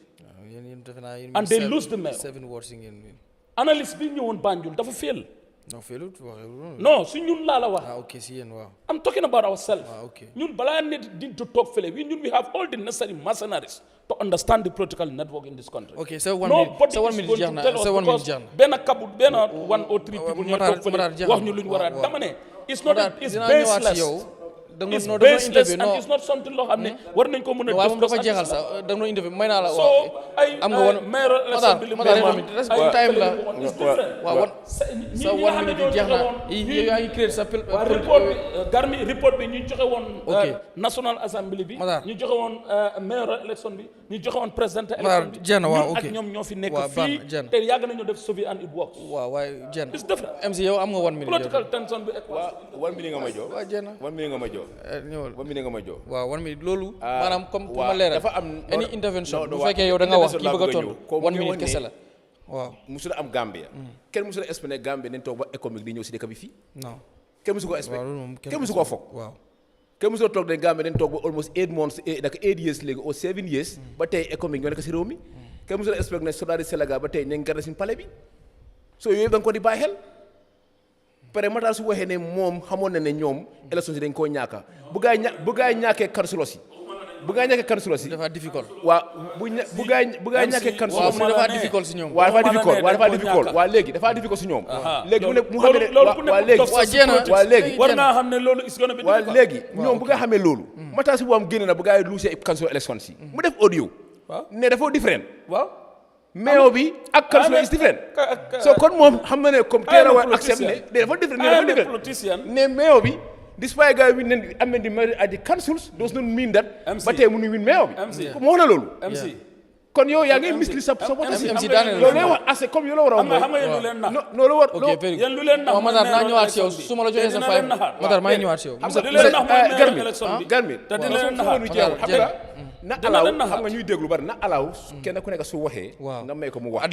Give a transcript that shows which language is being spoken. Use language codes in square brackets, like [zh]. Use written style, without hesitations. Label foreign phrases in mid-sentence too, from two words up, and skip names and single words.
[en] And they lose the mayor. [wo] 7 wards ngeen win. Analyst bi ñëwoon Banjul dafa fail. [en] No, [wo] si ñun laa la wax. Okay, si yéen waaw. [en] I'm talking about ourselves. Okay. [wo] ñun balaa nit di [en] to talk [wo] fële [en] we have all the necessary mercenaries to understand the political network in this country. Okay, so 1 minute [wo] jeex na. benn couple benn [en] 1 or 3 people [wo] ñoo toog fële wax ñu lu ñu war a dama ne [en] it's baseless. It's baseless and it's not something [wo] loo xam ne war nañ ko mën a waaw moom dafa jeexal sax da nga doon interview may naa la so ay [en] mayoral election [wo] bi li time la waaw sa 1 minute jeex na yaa ngi créer sa report bi ñu joxe woon [en] national assembly [wo] bi ñu joxe woon [en] mayoral election [wo] bi ñu joxe woon [en] president election [wo] bi jeex na waaw ok ak ñoom ñoo fi nekk fii te yàgg nañu def sauver [en] and it works [wo] waaw waaye jeex na [en] it's different [wo] MC yow am nga 1 minute [en] political tension [wo] bi waaw 1 minute nga ma jox waaw jeex na 1 minute nga ma jox ñëwal 1 minute nga ma jox waaw 1 minute loolu maanaam [fr] comme pour [wo] ma leeral dafa am [en] any intervention [wo] bu fekkee yow da nga wax kii bëgg a tontu 1 minute kese la waaw musul am Gambia kenn musul expliqué Gambia nañ toog ba économique di ñëw si dëkk bi fii [fr] non [wo] kenn musu ko expliqué kenn musu ko foog waaw kenn musul toog ne Gambia dañ toog ba [en] almost 8 months [wo] naka 8 years léegi ou 7 years ba tey économique ñoo nekk si réew mi kenn musul expliqué ne soldat Sénégal ba tey ñu ngi garder suñu palais bi soo yooyu da nga ko di bàyyi xel pare Matar su waxee ne moom xamoon na ne ñoom élection si dañ koo ñaaka bu gaay ñàkkee kansulos yi dafa difficult waaw bu gaay ñàkkee kansulos yi dafa difficult si ñoom waaw dafa difficult waaw léegi dafa difficult si ñoom léegi mu ne mu xam ne waa léegi war naa xam ne loolu [en] is gonna be [wo] waaw léegi ñoom bu nga xamee loolu Matar si bu am génne na bu gaay luusee kansulos élection si mu def audio ne dafa différent waaw mayo bi ak council [en] is different so [wo] kon moom xam na ne comme teera war accept ne dafa different ne mayo bi despite guy win ne am na di mayor [en] at the councils does not mean that [wo] ba tey mënu win mayo bi moo wax na loolu kon yow yaa ngi misli sa bopp MC daaneel yow lay wax [fr] assez comme [wo] yow la war a xam nga lu leen nax loolu war yéen lu leen nax waaw Matar naa ñëwaat si yow su ma la joxee sa fay Matar maa ngi ñëwaat si yow xam nga lu leen nax mooy élection bi garmi te dina leen naxaat xam nga na alaaw xam nga ñuy déglu bari na alaaw kenn ku nekk su waxee nga may ko mu wax